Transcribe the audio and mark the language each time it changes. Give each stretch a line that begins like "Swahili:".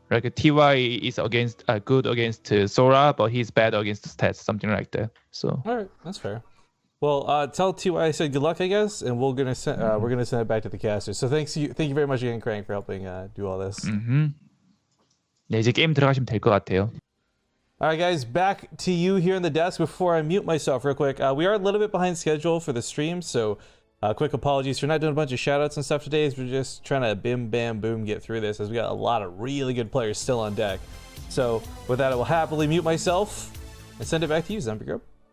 English: Like TY is good against Sora, but he's bad against stats, something like that. So all right, that's fair. Well, tell TY I said good luck, I guess, and we're gonna send it back to the casters. So thank you very much again, Crank, for helping do all this.
Korean: 네, 이제 게임 들어가시면 될 것 같아요.
English: All right, guys, back to you here in the desk. Before I mute myself real quick, we are a little bit behind schedule for the stream, so quick apologies for not doing a bunch of shoutouts and stuff today. We're just trying to bim, bam, boom get through this, as we got a lot of really good players still on deck. So with that, I will happily mute myself and send it back to you, Zombie Group.